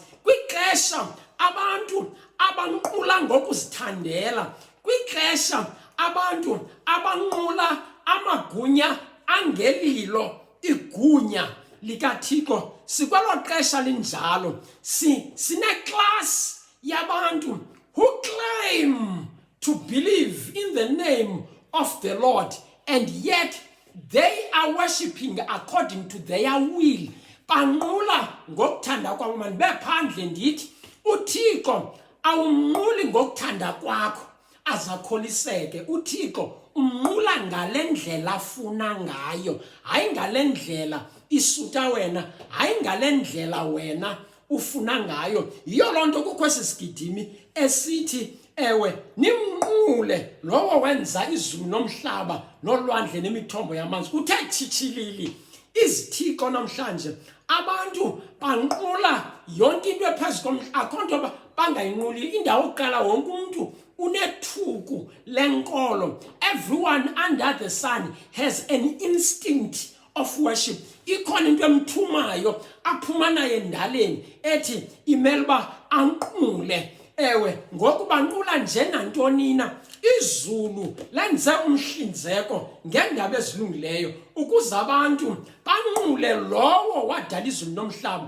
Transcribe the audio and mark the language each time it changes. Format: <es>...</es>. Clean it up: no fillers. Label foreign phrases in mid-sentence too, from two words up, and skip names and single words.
<xh>Kwixesha abantu abanqula ngokuzithandela, kwixesha abantu abanqula amagunya angelilo igunya likaThixo. Sikwelo xesha linjalo, sineclass yabantu</xh> <en>who claim to believe in the name of the Lord, and yet they are worshipping according to their will.</en> <xh>Banqula ngokuthanda kwabo. Mani bephandle ndithi uThixo awumnquli ngokuthanda kwakho azakholiseke. uThixo umnqula ngale ndlela afuna ngayo, hayi ngale ndlela isuta wena, hayi ngale ndlela wena ufuna ngayo. Yiyo loo nto kukho esi sigidimi esithi ewe nimnqule lowo wenza izulu nomhlaba nolwandle nemithombo yamanzi. Kuthe chichilili izithixo namhlanje. Abantu banqula yonke into ephezu komhlaba, akho nto bangayinquli. Indawo yokuqala wonke umuntu unethuku lenkolo.</xh> <en>Everyone under the sun has an instinct of worship.</en> <xh>Ikhona into emthumayo aphuma naye endaleni ethi imele uba anqule. Ewe ngokuba nqula nje nantoni na, izulu lenze umhlinzeko ngendaba ezilungileyo ukuze abantu banqule lowo wadala izulu nomhlaba.</xh>